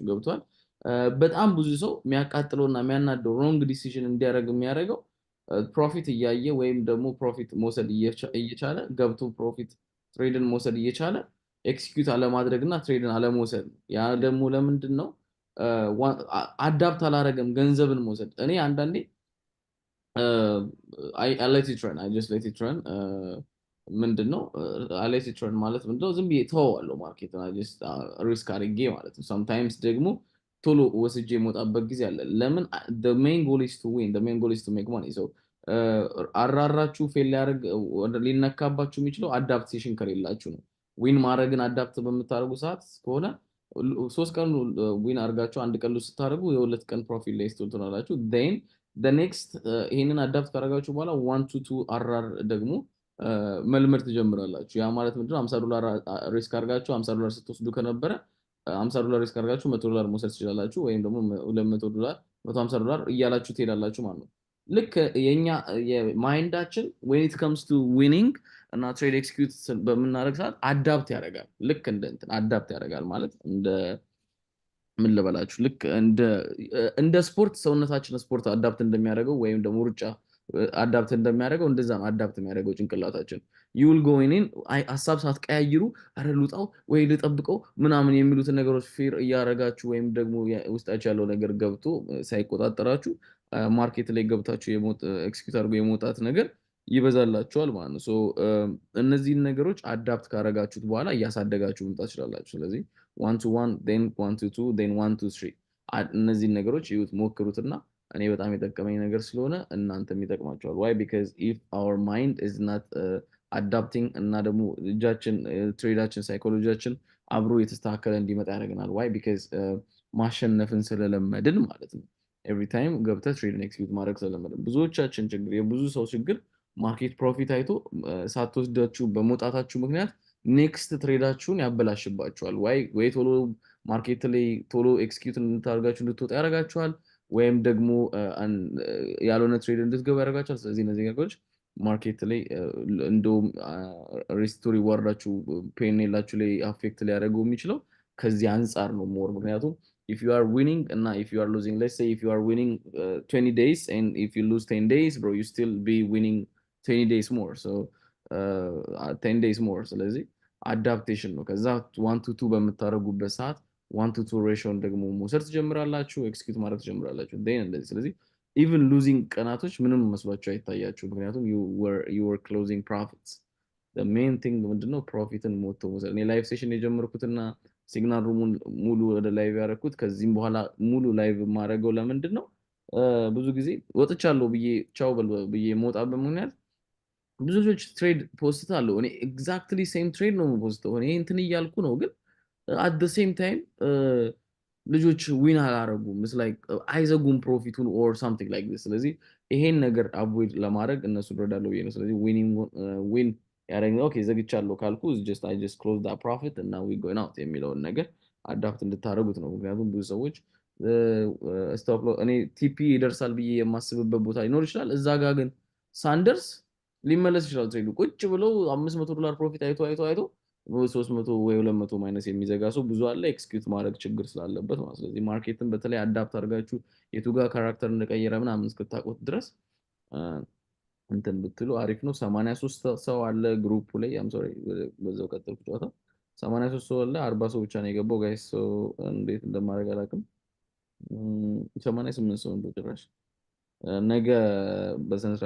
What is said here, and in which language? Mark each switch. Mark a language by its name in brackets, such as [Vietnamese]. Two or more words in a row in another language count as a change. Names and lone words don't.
[Amharic] ገብቷል። በጣም ብዙ ሰው የሚያቃጥለውና የሚያናደው [English] wrong decision [Amharic] እንዲያደርግ የሚያደርገው ፕሮፊት እያየ ወይም ደግሞ ፕሮፊት መውሰድ እየቻለ ገብቶ ፕሮፊት ትሬድን መውሰድ እየቻለ ኤክስኪዩት አለማድረግ እና ትሬድን አለመውሰድ ነው። ያ ደግሞ ለምንድን ነው አዳፕት አላረገም ገንዘብን መውሰድ። እኔ አንዳንዴ [English] I let it run. I just let it run. [Amharic] ምንድን ነው [English] I let it run [Amharic] ማለት ምንድን ነው? ዝም ብዬ ተወዋለሁ [English] market risk [Amharic] አድርጌ ማለት ነው። sometimes ደግሞ ቶሎ ወስጄ የመውጣበት ጊዜ አለ። ለምን? [English] the main goal is to win. The main goal is to make money. [Amharic] so አራራችሁ ፌል ሊያደርግ ሊነካባችሁ የሚችለው አዳፕቴሽን ከሌላችሁ ነው። ዊን ማድረግን አዳፕት በምታደርጉ ሰዓት ከሆነ 3 ቀን ዊን አድርጋችሁ አንድ ቀን ስታደርጉ የሁለት ቀን ፕሮፊት ላይ ስትሆናላችሁ። [English] then the next [Amharic] ይሄንን አዳፕት ካደረጋችሁ በኋላ 1 to 2 አራር ደግሞ መልመድ ትጀምራላችሁ። ያ ማለት ምንድነው? $50 ሪስክ አድርጋችሁ $50 ስትወስዱ ከነበረ $50 ሪስክ አድርጋችሁ $100 መውሰድ ትችላላችሁ። ወይም ደግሞ $200 $150 እያላችሁ ትሄዳላችሁ ማለት ነው። ልክ የኛ የማይንዳችን [English] when it comes to winning [Amharic] እና ትሬድ ኤክስኪዩት በምናደርግ ሰዓት አዳፕት ያደርጋል። ልክ እንደ አዳፕት ያደርጋል ማለት እንደ ምን ልበላችሁ፣ ልክ እንደ ስፖርት ሰውነታችን ስፖርት አዳፕት እንደሚያደርገው ወይም ደግሞ ሩጫ አዳፕት እንደሚያደርገው እንደዛ ነው አዳፕት የሚያደርገው ጭንቅላታችን። ዩል ጎይኒን ሀሳብ ሳትቀያይሩ አረ ልውጣው ወይ ልጠብቀው ምናምን የሚሉትን ነገሮች ፌር እያደረጋችሁ ወይም ደግሞ ውስጣችሁ ያለው ነገር ገብቶ ሳይቆጣጠራችሁ ማርኬት ላይ ገብታችሁ ኤክስኪዩት አድርጎ የመውጣት ነገር ይበዛላችኋል ማለት ነው። እነዚህን ነገሮች አዳፕት ካረጋችሁት በኋላ እያሳደጋችሁ መምጣት ትችላላችሁ። ስለዚህ 1 to 1 then 1 to 2 then 1 to 3 እነዚህን ነገሮች ይዩት፣ ሞክሩትና እኔ በጣም የጠቀመኝ ነገር ስለሆነ እናንተም ይጠቅማችኋል። [English] why because if our mind is not adapting [Amharic] እና ደግሞ እጃችን ትሬዳችን ሳይኮሎጂያችን አብሮ የተስተካከለ እንዲመጣ ያደርገናል። [English] why because [Amharic] ማሸነፍን ስለለመድን ማለት ነው። [English] every time [Amharic] ገብተህ ትሬድን ኤክስኪዩት ማድረግ ስለለመድን። ብዙዎቻችን ችግር የብዙ ሰው ችግር ማርኬት ፕሮፊት አይቶ ሳትወስዳችሁ በመውጣታችሁ ምክንያት ኔክስት ትሬዳችሁን ያበላሽባችኋል። ወይ ቶሎ ማርኬት ላይ ቶሎ ኤክስኪዩት እንድታደርጋችሁ እንድትወጣ ያደርጋችኋል፣ ወይም ደግሞ ያልሆነ ትሬድ እንድትገቡ ያደርጋችኋል። ስለዚህ እነዚህ ነገሮች ማርኬት ላይ እንደውም ሪስክ ቱ ሪዋርዳችሁ ፔኔላችሁ ላይ አፌክት ሊያደርገው የሚችለው ከዚህ አንጻር ነው ሞር። ምክንያቱም [English] if you are winning and if you are losing, let's say if you are winning 20 days and if you lose 10 days bro, you still be winning 20 days more [Amharic] so 10 days more ስለዚህ አዳፕቴሽን ነው ከዛ 1 to 2 በምታረጉበት ሰዓት 1 to 2 ሬሽዮን ደግሞ መውሰድ ትጀምራላችሁ ኤክስኪዩት ማድረግ ትጀምራላችሁ then እንደዚህ ስለዚህ even losing ቀናቶች ምንም መስሏችሁ አይታያችሁ ምክንያቱም [English] you were closing profits the main thing [Amharic] ምንድነው ፕሮፊትን ሞቶ መውሰድ እኔ ላይቭ ሴሽን የጀመርኩትና ሲግናል ሩሙን ሙሉ ወደ ላይቭ ያረኩት ከዚህም በኋላ ሙሉ ላይቭ ማረገው ለምንድነው ብዙ ጊዜ ወጥቻለሁ ብዬ ቻው ብዬ መውጣበት ምክንያት ብዙ ልጆች ትሬድ ፖስት አለው እኔ [English] exactly same trade [Amharic] ነው ፖስተው እኔ እንትን እያልኩ ነው ግን [English] at the same time [Amharic] ልጆች ዊን አላረጉም [English] it's like [Amharic] አይዘጉም ፕሮፊቱን [English] or something like this [Amharic] ስለዚህ ይሄን ነገር አቮይድ ለማድረግ እነሱ ረዳለው ብዬ ነው ስለዚህ ዊን ያረጋው ኦኬ ዘግቻለሁ ካልኩ [English] I just close that profit and now we going out [Amharic] የሚለውን ነገር አዳፕት እንድታረጉት ነው ምክንያቱም ብዙ ሰዎች ስቶፕ ሎስ እኔ ቲፒ ይደርሳል ብዬ የማስብበት ቦታ ሊኖር ይችላል እዛ ጋር ግን ሳንደርስ ሊመለስ ይችላል ትሬዱ ቁጭ ብለው $500 ፕሮፊት አይቶ 300 ወይ 200 ማይነስ የሚዘጋ ሰው ብዙ አለ ኤክስኪዩት ማድረግ ችግር ስላለበት ማለት ስለዚህ ማርኬትን በተለይ አዳፕት አድርጋችሁ የቱ ጋር ካራክተር እንደቀየረ ምናምን እስክታውቁት ድረስ እንትን ብትሉ አሪፍ ነው 83 ሰው አለ ግሩፑ ላይ [English] I'm sorry [Amharic] በዛው ቀጥልኩ ጨዋታ 83 ሰው አለ 40 ሰው ብቻ ነው የገባው ጋይስ ሶ እንዴት እንደማደርግ አላውቅም 88 ሰው እንደው ጭራሽ ነገ በስነ ስርዓት